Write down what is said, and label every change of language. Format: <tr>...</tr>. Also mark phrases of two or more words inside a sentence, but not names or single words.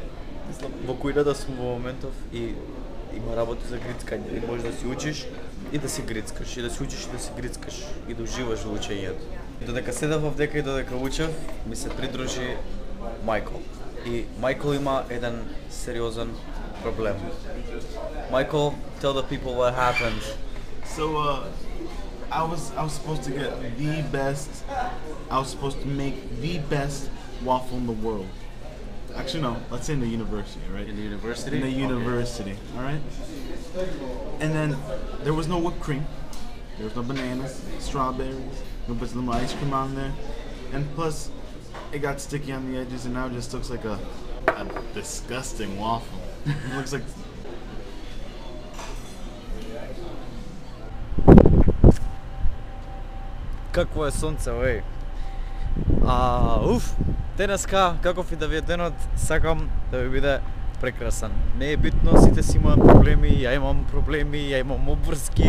<mk>Мислам, во кујната сум во моментов и има работи за грицкање. И можеш да си учиш и да си грицкаш, и да си учиш и да си грицкаш, и да уживаш во учењето. Додека седав овдека и додека учев, ми се придружи Майкл. И Майкл има еден сериозен проблем.</mk> <en>Michael, tell the people what happened. So I was supposed to get the best. I was supposed to make the best waffle in the world. Actually, no. Let's say in the university, right? In the university? In the Okay. university, all right. And then there was no whipped cream. There was no bananas, strawberries. We put some ice cream on there, and plus, it got sticky on the edges, and now it just looks like a disgusting waffle. It looks like.</en> <mk>Какво е сонце, ој? Денеска, каков и да ви е денот, сакам да ви биде прекрасен. Не е битно, сите си имаат проблеми, ја имам проблеми, ја имам обврски.</mk>